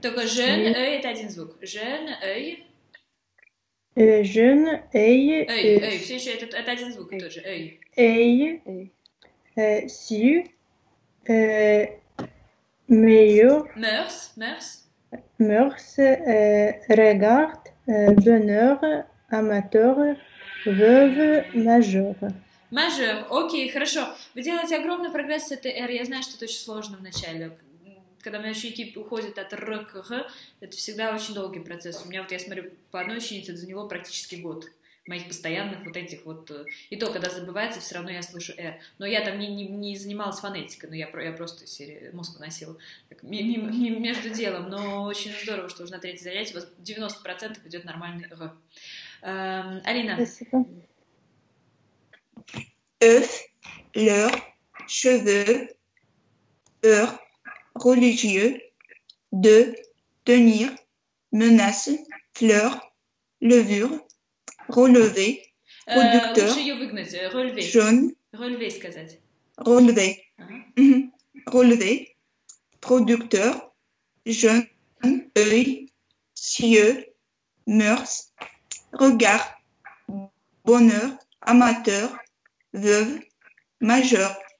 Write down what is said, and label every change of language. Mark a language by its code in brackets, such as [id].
[ru] Только jeune, œil, это один звук. Jeune, œil. [fr] Jeune, œil, [ru] все еще это один звук тоже, œil. [fr] Su, meilleur, mœurs, regarde, bonheur, amateur, veuve, majeur. [ru] Мажор, окей, хорошо. Вы делаете огромный прогресс с этой «р». Я знаю, что это очень сложно вначале. Когда у меня ученики уходят от «р» к «г», это всегда очень долгий процесс. У меня вот, я смотрю, по одной ученице это заняло практически год. Моих постоянных вот этих вот... И то, когда забывается, все равно я слышу «р». Но я там не занималась фонетикой, но я просто мозг выносила между делом. Но очень здорово, что уже на третьем занятии у вас 90% идет нормальный «р». Алина. Спасибо. [fr] œuf, leur, cheveux, heure, religieux, de, tenir, menace, fleur, levure, relever, producteur, [ru] лучше ее выгнать, relever. [fr] jaune, [ru] Relever сказать. [fr] relever, relever, producteur, jeune, œil, cieux, mœurs, regard, bonheur, amateur, veuve, majeur.